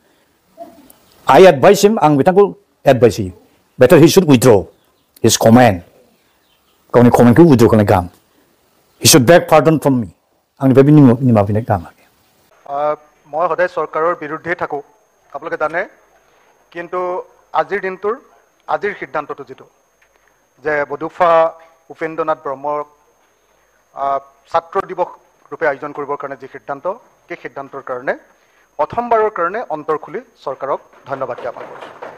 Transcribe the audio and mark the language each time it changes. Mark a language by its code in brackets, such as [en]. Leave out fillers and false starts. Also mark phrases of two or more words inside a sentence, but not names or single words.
[en] I advise him [brx] आं बिथांखौ एडभाइस होयो [en] better he should withdraw his comment [brx] गावनि कमेन्टखौ उइथड्र खालामनाय गाहाम [en] he should beg pardon from me [brx] आंनिफ्राय बे निमाहा बिनाय गाहाम आरोखि [as] মই সদায় চৰকাৰৰ বিৰুদ্ধেই থাকোঁ আপোনালোকে জানে কিন্তু আজিৰ দিনটোৰ আজিৰ সিদ্ধান্তটো যিটো যে বডুফা উপেন্দ্ৰনাথ ব্ৰহ্মক ছাত্ৰ দিৱস ৰূপে আয়োজন কৰিবৰ কাৰণে যি সিদ্ধান্ত সেই সিদ্ধান্তৰ কাৰণে প্ৰথমবাৰৰ কাৰণে অন্তৰ খুলি চৰকাৰক ধন্যবাদ জ্ঞাপন কৰিছোঁ